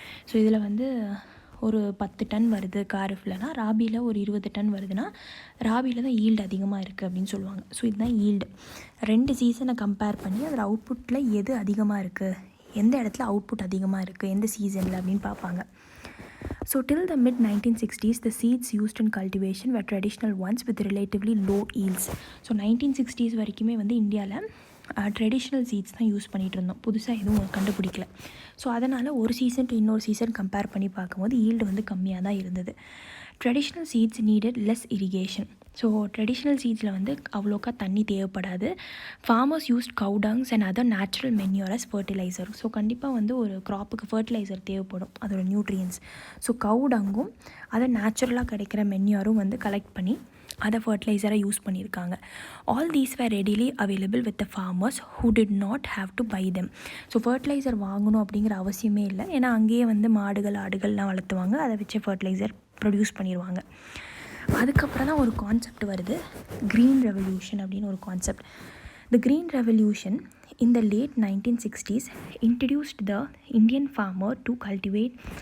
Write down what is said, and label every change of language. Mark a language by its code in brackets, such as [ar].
[ta] So இதில் வந்து ஒரு 10 டன் வருது காரிஃப்லனா, ராபியில் ஒரு 20 டன் வருதுன்னா ராபியில் தான் ஈல்டு அதிகமாக இருக்குது அப்படின்னு சொல்லுவாங்க. ஸோ இதுதான் ஈல்டு. 2 சீசனை கம்பேர் பண்ணி அதில் அவுட்புட்டில் எது அதிகமாக இருக்குது, எந்த இடத்துல அவுட்புட் அதிகமாக இருக்குது, எந்த சீசனில் அப்படின்னு பார்ப்பாங்க. [en] So till the mid-1960s, the seeds used in cultivation were traditional ones with relatively low yields. [ta] So 1960s வரைக்குமே வந்து இந்தியாவில் ட்ரெடிஷ்னல் சீட்ஸ் தான் யூஸ் பண்ணிகிட்டு இருந்தோம், புதுசாக எதுவும் கண்டுபிடிக்கல. ஸோ அதனால் ஒரு சீசன் டு இன்னொரு சீசன் கம்பேர் பண்ணி பார்க்கும்போது ஈல்டு வந்து கம்மியாக தான் இருந்தது. Traditional seeds needed less irrigation. So traditional சீட்ஸில் வந்து அவ்வளோக்கா தண்ணி தேவைப்படாது. [en] Farmers used cow dungs and other natural manure as fertiliser. [ta] So கண்டிப்பாக வந்து ஒரு க்ராப்புக்கு ஃபர்டிலைசர் தேவைப்படும், அதோட நியூட்ரியன்ஸ். ஸோ கவுடங்கும் அதை நேச்சுரலாக கிடைக்கிற மென்யூரும் வந்து கலெக்ட் பண்ணி [en] அதை ஃபர்டிலைசராக யூஸ் பண்ணியிருக்காங்க. All these were readily available with the farmers who did not have to buy them. [ta] So fertiliser வாங்கணும் அப்படிங்கிற அவசியமே இல்லை, ஏன்னா அங்கேயே வந்து மாடுகள் ஆடுகள்லாம் வளர்த்துவாங்க, அதை வச்சு ஃபர்டிலைசர் ப்ரொடியூஸ் பண்ணிடுவாங்க. அதுக்கப்புறம் தான் ஒரு கான்செப்ட் வருது, க்ரீன் ரெவல்யூஷன் அப்படின்னு ஒரு concept. [en] The green revolution in the late 1960s introduced the Indian farmer to cultivate.